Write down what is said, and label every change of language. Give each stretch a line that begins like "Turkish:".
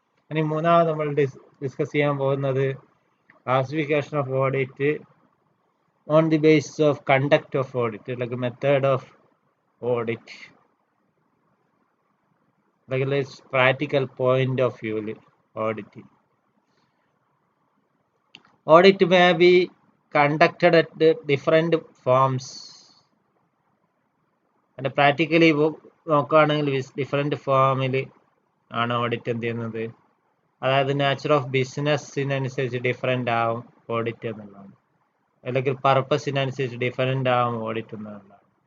Malayalam: ഇനി മൂന്നാമത് നമ്മൾ ഡിസ്കസ് ചെയ്യാൻ പോകുന്നത്
English: Classification of audit on the base of conduct of audit, അല്ലെങ്കിൽ method of audit, അല്ലെങ്കിൽ practical point of വ്യൂവിൽ audit. Audit may be conducted at different forms. And practically
Malayalam: നോക്കുകയാണെങ്കിൽ ഡിഫറെൻറ്റ് ഫോമിൽ ആണ് ഓഡിറ്റ് എന്ത് ചെയ്യുന്നത്. അതായത് നേച്ചർ ഓഫ് ബിസിനസ്സിനനുസരിച്ച് ഡിഫറെൻ്റ് ആവും ഓഡിറ്റ് എന്നുള്ളതാണ്, അല്ലെങ്കിൽ പർപ്പസിനനുസരിച്ച് ഡിഫറെൻ്റ് ആവും ഓഡിറ്റ് എന്നുള്ളതാണ്.